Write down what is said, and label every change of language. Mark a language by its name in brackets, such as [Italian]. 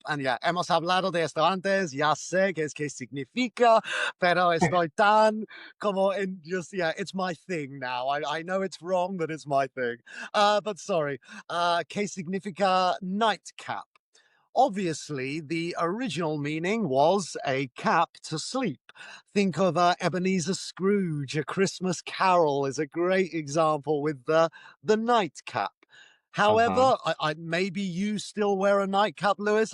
[English] And yeah, [Spanish] hemos hablado de esto antes. Ya sé qué significa, pero estoy tan como en [English] just yeah, it's my thing now. I know it's wrong, but it's my thing. But sorry, [Spanish] ¿qué significa [English] nightcap? Obviously, the original meaning was a cap to sleep. Think of Ebenezer Scrooge, A Christmas Carol is a great example with the nightcap. Uh-huh. However, maybe you still wear a nightcap, Lewis.